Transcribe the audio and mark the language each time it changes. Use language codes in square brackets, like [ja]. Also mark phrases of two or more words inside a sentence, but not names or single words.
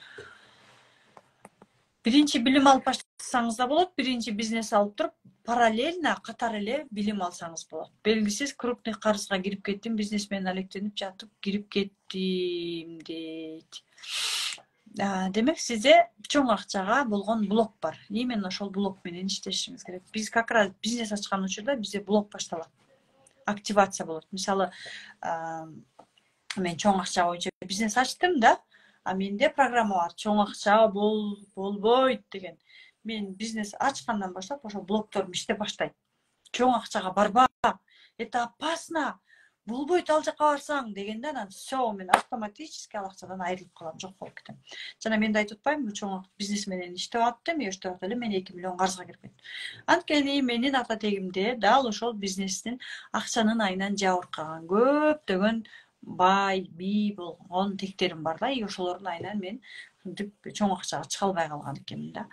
[ky] Биринчи билим алып баштасаңыз да болот, биринчи бизнес алып туруп, параллельно катар эле билим алсаңыз болот. Белгисиз крупный карызга кирип кеттим, бизнес менен алектенип жатып кирип кеттим дейт. Демек, сизде чоң акчага болгон блок бар. Именно ошол блок менен иштешиңиз керек. Биз [ru] как раз [ky] бизнес ачкан учурда бизде блок башталат. Активация болот. Мисалы, мен чоң акча боюнча бизнес ачтым да, менде программа бар. Чоң акча болбойт деген. Мен бизнес ачкандан баштап ошол блокторум иштеп баштайт. Чоң акчага барба, [ru] это опасно, [ky] болбойт ал жака барсаң дегенде, анан всё, мен автоматически ал акчадан айрылып калам, жок болуп кетем. Жана мен да айтып атпаймынбы, чоң бизнес менен иштеп аттым, иштеп атып эле мен 2 миллион карызга кирип кеттим. Анткени менин ата тегимде дал ошол бизнестин акчанын айынан жабыркаган көптөгөн бай, бий болгон тектерим бар да, и ошолордун айынан мен чоң акчага чыга албай калган экенмин да.